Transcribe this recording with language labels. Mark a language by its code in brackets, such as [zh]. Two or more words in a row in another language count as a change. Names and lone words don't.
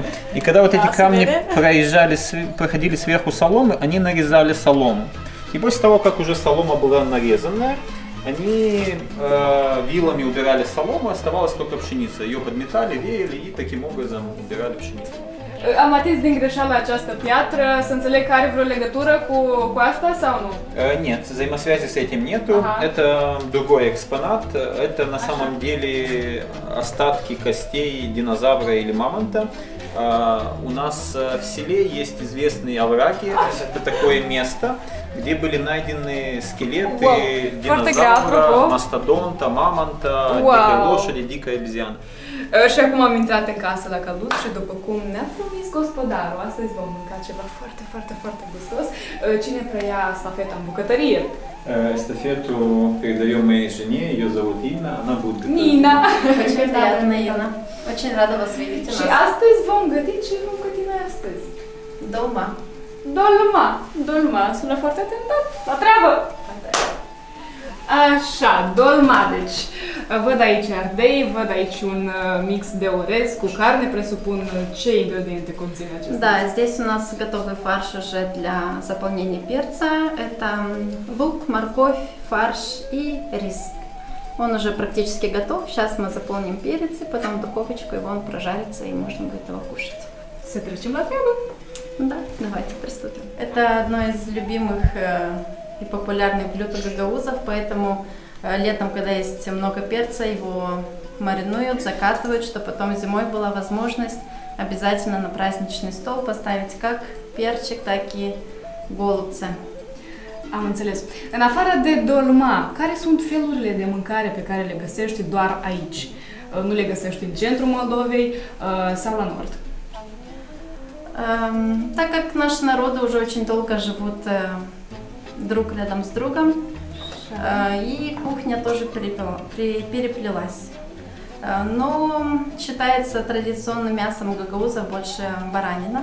[ru] И когда вот эти камни проходили сверху соломы, они нарезали солому. И после того, как уже солома была нарезанная, они вилами убирали солому, оставалась только пшеница. Ее подметали, веяли и таким образом убирали пшеницу. [ro] Am atins din greșeală această piatră, să înțeleg că are vreo legătură cu asta sau nu? [ru] Нет, взаимосвязи с этим нету. Это другой экспонат. Это на самом деле остатки костей динозавра или мамонта. У нас в селе есть известные овраги. Это такое место, где были найдены скелеты динозавра, мастодонта, мамонта, дикой лошади, дикой обезьяны. [ro] Și acum am intrat în casă la călduț și după cum ne-a promis gospodarul, astăzi vom mânca ceva foarte, foarte, foarte gustos. Cine preia stafeta în bucătărie? [ru] Эстафету передаем моей жене, ее зовут Инна, она будет готовить. [ro] Nina! [ru] Очень приятно, Инна. Очень рада вас видеть у [ro] Și [ru] нас. [ro] astăzi vom găti ce vom găti noi astăzi? [ru] Дома. [ro] Dolma! Dolma! Sună foarte tentat! La treabă! Așa, dolma, deci văd aici ardei, văd aici un mix de orez cu carne, presupun ce ingrediente conține acesta? [ru] Да, здесь у нас готовый фарш уже для заполнения перца. Это лук, морковь, фарш и рис. Он уже практически готов. Сейчас мы заполним перец и потом в духовочку его он прожарится и можно будет его кушать. [ro] Să trecem la treabă! [ru] Да, давайте приступим. Это одно из любимых и популярных блюд у гагаузов, поэтому летом, когда есть много перца, его маринуют, закатывают, чтобы потом зимой была возможность обязательно на праздничный стол поставить как перчик, так и голубцы. [ro] Am înțeles. În afară de dolma, care sunt felurile de mâncare pe care le găsești doar aici? Nu le găsești în centrul Moldovei sau la nord? [ru] Так как наши народы уже очень долго живут друг рядом с другом, и кухня тоже переплелась. Но считается традиционным мясом гагаузов больше баранина.